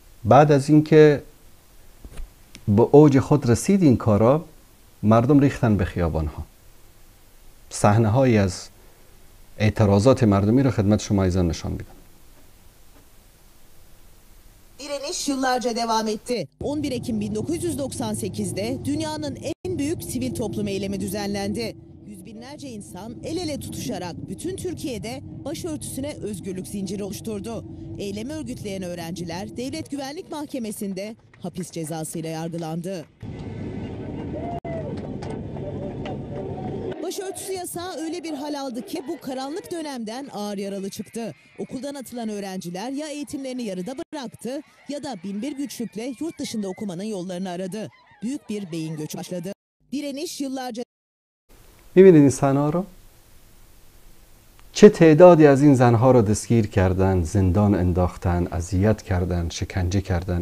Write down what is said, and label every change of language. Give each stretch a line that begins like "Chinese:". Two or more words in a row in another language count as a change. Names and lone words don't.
Persian: بعد از اینکه به اوج خود رسید این کارا، مردم ریختن به خیابان ها. صحنه هایی از اعتراضات mardumi رو خدمت شما ایزان نشان میدم.
Turkish: Direniş yıllarca devam etti. 11 Ekim 1998'de dünyanın en büyük sivil toplum eylemi düzenlendi. Yüz binlerce insan el ele tutuşarak bütün Türkiye'de başörtüsüne özgürlük zinciri oluşturdu. Eylemi örgütleyen öğrenciler Devlet Güvenlik Mahkemesi'nde hapis cezasıyla yargılandı. Başörtüsü yasağı öyle bir hal aldı ki bu karanlık dönemden ağır yaralı çıktı. Okuldan atılan öğrenciler ya eğitimlerini yarıda bıraktı ya da binbir güçlükle yurt dışında okumanın yollarını aradı. Büyük bir beyin göçü başladı. Direniş yıllarca...
Persian: میبینید این زنها رو؟ چه تعدادی از این زنها رو دستگیر کردن، زندان انداختن، اذیت کردن، شکنجه کردن.